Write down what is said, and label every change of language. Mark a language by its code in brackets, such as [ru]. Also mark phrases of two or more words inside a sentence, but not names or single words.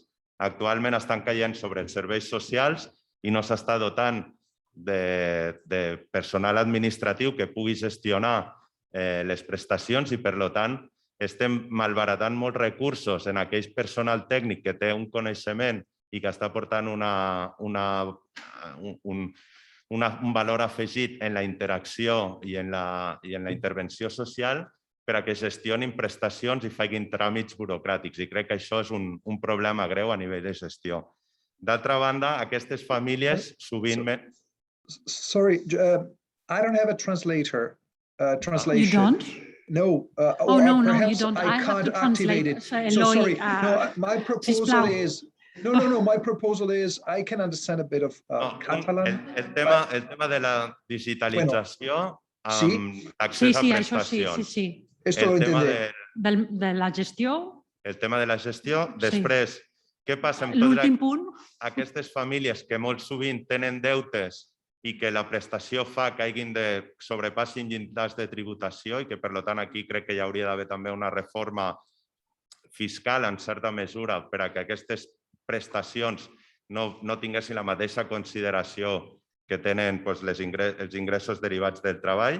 [ca] Actualment estan caient sobre els serveis socials i no s'està dotant de personal administratiu que pugui gestionar les prestacions i, per tant, estem malbaratant molts recursos en aquell personal tècnic que té un coneixement i que està portant un valor afegit en la interacció i en la intervenció social per a que gestionin prestacions i facin tràmits burocràtics. I crec que això és un problema greu a nivell de gestió. D'altra banda, aquestes famílies sovint... [en] Sorry, I don't have a translation. You don't? No. No, you perhaps don't. I can't activate it. So sorry. No, my proposal is... No. My proposal is I can understand a bit of Catalan. [ca] El tema de la digitalització amb accés a prestacions. Sí. [es] Esto lo entendé. [ca] De la gestió. El tema de la gestió. Després, què passa amb totes aquestes famílies que molt sovint tenen deutes i que la prestació fa que sobrepassin llindars de tributació i que, per tant, aquí crec que hi hauria d'haver també una reforma fiscal en certa mesura per a que aquestes prestacions no tinguessin la mateixa consideració que tenen els ingressos derivats del treball.